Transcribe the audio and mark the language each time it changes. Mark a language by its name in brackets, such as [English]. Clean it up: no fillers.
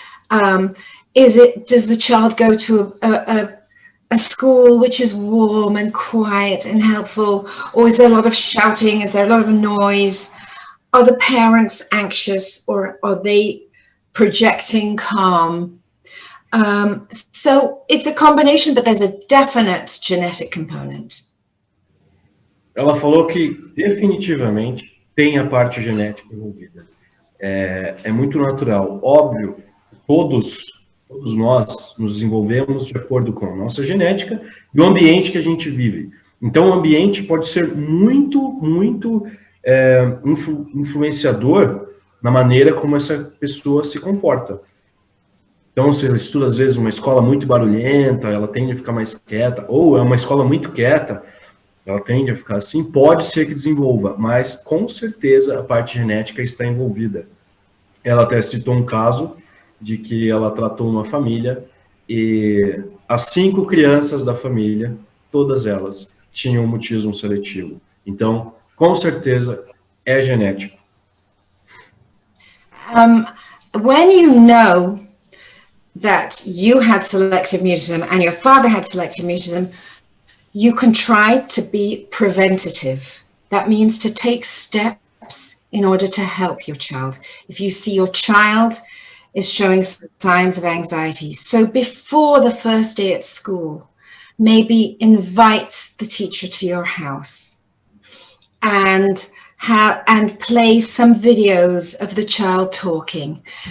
[English] Does the child go to a school which is warm and quiet and helpful, or is there a lot of shouting? Is there a lot of noise? Are the parents anxious, or are they projecting calm? So it's a combination, but there's a definite genetic component. [Portuguese] Ela falou que definitivamente tem a parte genética envolvida. É muito natural. Óbvio, todos nós nos desenvolvemos de acordo com a nossa genética e o ambiente que a gente vive. Então, o ambiente pode ser muito influenciador na maneira como essa pessoa se comporta. Então, se ela estuda, às vezes, uma escola muito barulhenta, ela tende a ficar mais quieta, ou é uma escola muito quieta, ela tende a ficar assim, pode ser que desenvolva, mas com certeza a parte genética está envolvida. Ela até citou um caso de que ela tratou uma família e as 5 crianças da família, todas elas, tinham mutismo seletivo. Então, com certeza, é genético. [English] When you know that you had selective mutism and your father had selective mutism, you can try to be preventative. That means to take steps in order to help your child. If you see your child is showing signs of anxiety, so before the first day at school, maybe invite the teacher to your house and play some videos of the child talking.